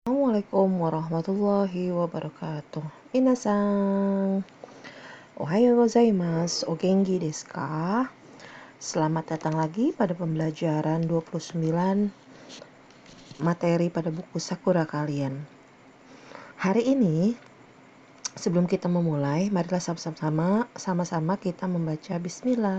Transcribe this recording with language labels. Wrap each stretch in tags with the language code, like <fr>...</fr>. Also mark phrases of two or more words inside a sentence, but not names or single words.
<ar>السلام عليكم ورحمة الله وبركاته.</ar> <ja>みなさん、おはようございます、お元気ですか?</ja> <id>Selamat datang lagi pada pembelajaran 29 materi pada buku Sakura kalian. Hari ini, sebelum kita memulai, marilah sama-sama kita membaca Bismillah.</id>